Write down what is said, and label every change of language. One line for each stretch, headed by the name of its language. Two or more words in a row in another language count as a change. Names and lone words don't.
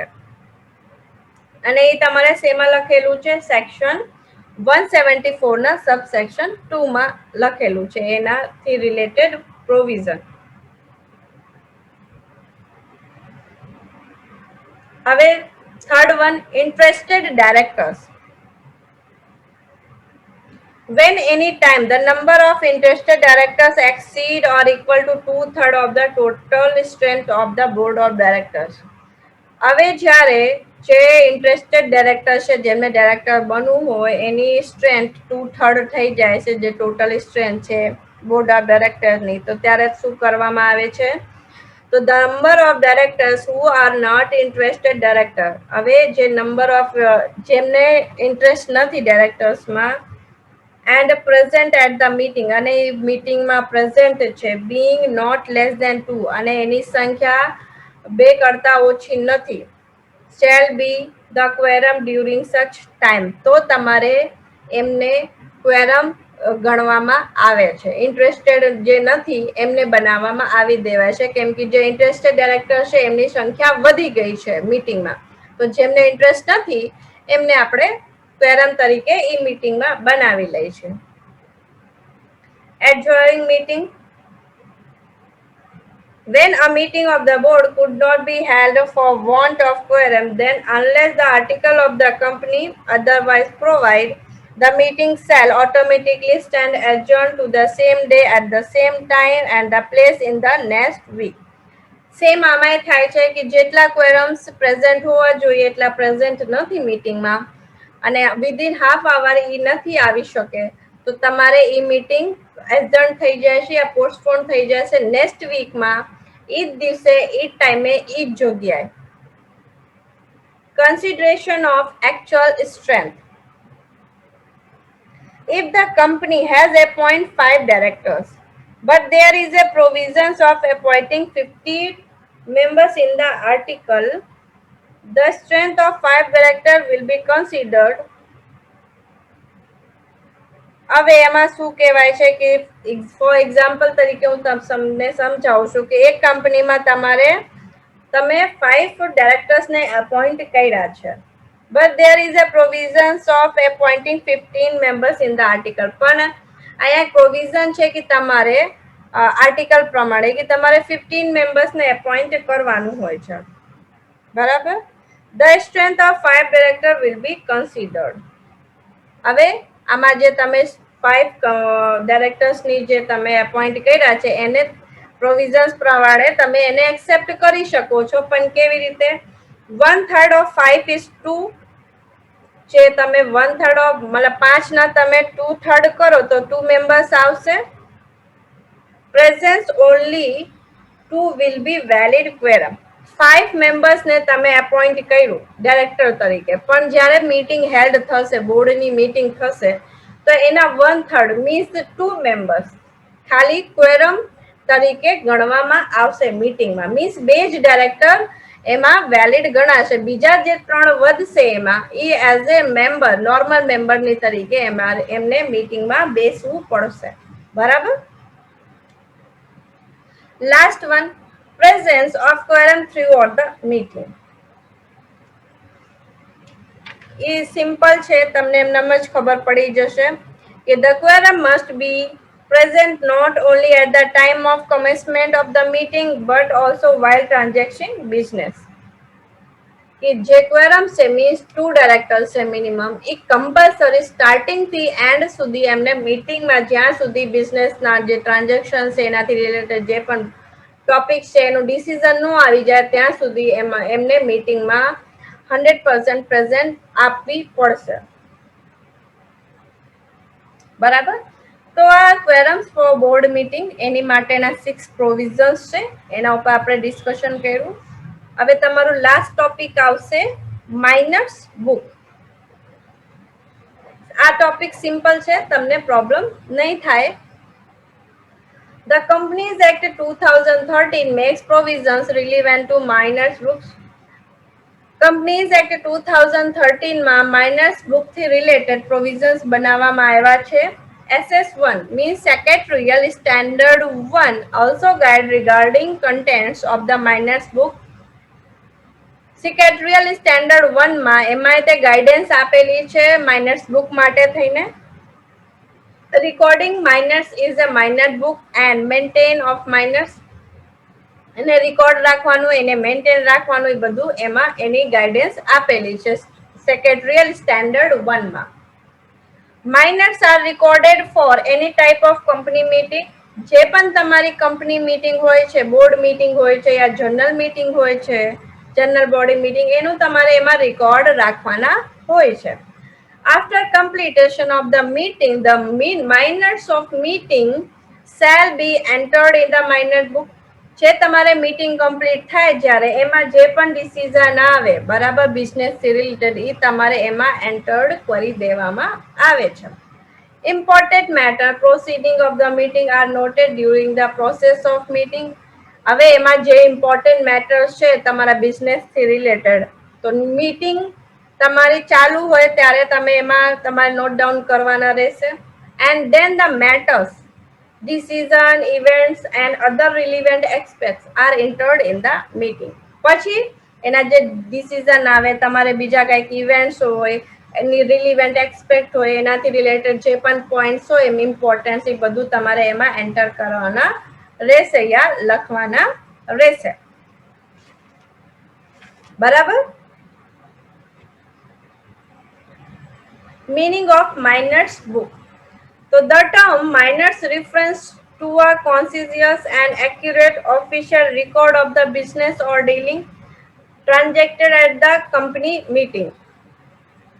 Gujarati: અને એ તમારે શેમાં લખેલું છે? સેક્શન 174 ના સબસેક્શન 2 માં લખેલું છે, એનાથી રિલેટેડ પ્રોવિઝન.
English: હવે third one, interested directors. When any time the number of interested directors exceed or equal to 2/3 of the total strength of the board of directors.
Gujarati: હવે જ્યારે જે ઇન્ટરેસ્ટેડ ડાયરેક્ટર છે, જેમને ડાયરેક્ટર બનવું હોય, એની સ્ટ્રેન્થ 2/3 થઈ જાય છે, જે
English: total strength
Gujarati: છે
English: board of
Gujarati: ડાયરેક્ટરની, તો ત્યારે શું કરવામાં આવે છે?
English: તો the number of directors who are not interested director.
Gujarati: હવે જે
English: number of
Gujarati: જેમને ઇન્ટરેસ્ટ નથી ડાયરેક્ટર્સમાં
English: and present at the meeting,
Gujarati: અને એ મીટિંગમાં પ્રેઝન્ટ છે,
English: being not less than 2,
Gujarati: અને એની સંખ્યા 2 કરતા ઓછી નથી,
English: shall be the quorum during such time.
Gujarati: તો તમારે એમને ક્વેરમ ગણવામાં આવે છે. ઇન્ટરેસ્ટેડ જે નથી એમને બનાવવામાં આવી દેવાય છે, કેમ કે જે ઇન્ટરેસ્ટેડ ડાયરેક્ટર છે એમની સંખ્યા વધી ગઈ છે મીટિંગમાં, તો જેમને ઇન્ટરેસ્ટ નથી એમને આપણે ક્વેરમ તરીકે એ મીટિંગમાં બનાવી લે છે.
English: Adjourning meeting. When a meeting of the board could not be held for want of quorum, then unless the article of the company otherwise provide, the meeting shall automatically stand adjourned to the same day at the same time and the place in the next week.
Gujarati: સેમ આમાંય થાય છે કે જેટલા ક્વેરમ્સ પ્રેઝન્ટ હોવા જોઈએ એટલા પ્રેઝન્ટ નથી મીટિંગમાં, અને
English: within half hour
Gujarati: એ નથી આવી શકે તો તમારે એ મીટિંગ એડજર્ન થઈ જશે યા પોસ્ટપોન થઈ જશે નેક્સ્ટ વીકમાં એ જ દિવસે એ જ ટાઈમે એ જ જગ્યાએ.
English: Consideration of actual strength. If the company has appointed 5 directors, but there is a provisions of appointing 50 members in the article, the strength of 5 directors will be considered.
Gujarati: હવે એમાં શું કહેવાય છે કે
English: for example
Gujarati: તરીકે હું તમને સમજાવું છું કે એક કંપનીમાં તમે 5 ડાયરેક્ટર્સને અપોઇન્ટ કર્યા છે.
English: But there is a provisions of appointing 15 members in the article.
Gujarati: પણ અહીંયા પ્રોવિઝન છે કે તમારે આર્ટિકલ પ્રમાણે કે તમારે 15 મેમ્બર્સને એપોઇન્ટ કરવાનું હોય છે. બરાબર?
English: The strength of 5 director will be considered.
Gujarati: હવે આમાં જે તમે 5 ડાયરેક્ટર્સની જે તમે એપોઇન્ટ કર્યા છે એને પ્રોવિઝન્સ પ્રમાણે તમે એને એક્સેપ્ટ કરી શકો છો પણ કેવી રીતે
English: 1/3 of 5 is 2
Gujarati: જે તમે 1/3 ઓફ મતલબ 5 ના તમે 2/3 કરો તો 2 મેમ્બર્સ આવશે.
English: presence only 2 will be valid quorum.
Gujarati: 5 મેમ્બર્સ ને તમે એપોઇન્ટ કર્યું ડાયરેક્ટર તરીકે પણ જ્યારે મીટિંગ હેલ્ડ થશે બોર્ડની મીટિંગ થશે તો એના 1/3 મીન્સ 2 મેમ્બર્સ ખાલી ક્વેરમ તરીકે ગણવામાં આવશે મીટિંગમાં મીન્સ બે જ ડાયરેક્ટર એમાં વેલિડ ગણાશે બીજા જે 3 વધશે એમાં એ
English: as a member normal
Gujarati: મેમ્બરની તરીકે એમને મીટિંગમાં બેસવું પડશે. બરાબર?
English: Last one, presence of quorum throughout the meeting.
Gujarati: એ સિમ્પલ છે તમને એમનામ જ ખબર પડી જશે કે
English: the quorum must be present not only at the time of commencement of the meeting but also while transacting business.
Gujarati: કે જે ક્વેરમ છે મીન્સ 2 ડાયરેક્ટર છે મિનિમમ એ કમ્પલસરી સ્ટાર્ટિંગ થી એન્ડ સુધી એમને મીટિંગમાં જ્યાં સુધી બિઝનેસના જે ટ્રાન્ઝેક્શન છે એનાથી રિલેટેડ જે પણ ટોપિક છે એનું ડિસિઝન ન આવી જાય ત્યાં સુધી એમને મીટિંગમાં 100% પ્રેઝન્ટ આપવી પડશે. બરાબર? તો આ
English: quorums for board meeting
Gujarati: એની માટેના 6 પ્રોવિઝન્સ છે એના ઉપર આપણે ડિસ્કશન કર્યું. હવે તમારું લાસ્ટ ટોપિક આવશે
English: minors book.
Gujarati: આ ટોપિક સિમ્પલ છે તમને પ્રોબ્લેમ નહીં થાય.
English: The Companies Act 2013 makes provisions relevant to minors books.
Gujarati: Companies Act 2013 માં
English: minors book
Gujarati: થી રિલેટેડ પ્રોવિઝન્સ બનાવવામાં આવ્યા છે.
English: SS1 means Secretarial Standard 1 also guide regarding contents of the minors book.
Gujarati: Secretarial Standard 1 માં એમાં તે ગાઈડન્સ આપેલી છે
English: minors book
Gujarati: માટે થઈને.
English: Recording minors is a minor book and maintain of minors.
Gujarati: એને રેકોર્ડ રાખવાનું એને મેન્ટેન રાખવાનું એ બધું એમાં એની ગાઈડન્સ આપેલી છે સેક્રેટરીયલ સ્ટેન્ડર્ડ 1 માં.
English: minors are recorded for any type of company meeting
Gujarati: જે પણ તમારી
English: company meeting
Gujarati: હોય છે
English: board meeting
Gujarati: હોય છે યા
English: general meeting
Gujarati: હોય છે
English: general body meeting
Gujarati: એનું તમારે એમાં રેકોર્ડ રાખવાના હોય છે.
English: After completion of the meeting, the minutes of meeting shall be entered in the minute book.
Gujarati: જે તમારે મીટિંગ કમ્પ્લીટ થાય જ્યારે એમાં જે પણ ડિસિઝન આવે બરાબર બિઝનેસ થી રિલેટેડ એ તમારે એમાં એન્ટર્ડ કરી દેવામાં આવે છે.
English: important matter proceeding of the meeting are noted during the process of meeting.
Gujarati: હવે એમાં જે
English: important matters
Gujarati: છે તમારા બિઝનેસ થી રિલેટેડ તો મીટિંગ તમારી ચાલુ હોય ત્યારે તમે એમાં તમારે
English: note down
Gujarati: કરવાના રહેશે.
English: and then the matters decision, events and other relevant aspects are entered in the meeting.
Gujarati: પછી એના જે ડિસિઝન આવે તમારે બીજા કંઈક ઇવેન્ટ્સ હોય એની
English: relevant expect
Gujarati: હોય એનાથી રિલેટેડ જે પણ પોઈન્ટ્સ હોય એમ ઇમ્પોર્ટન્સ એ બધું તમારે એમાં એન્ટર કરવાના રહેશે યા લખવાના રહેશે. બરાબર?
English: Meaning of minutes book. So the term minutes refers to a conscientious and accurate official record of the business or dealing transacted at the company meeting.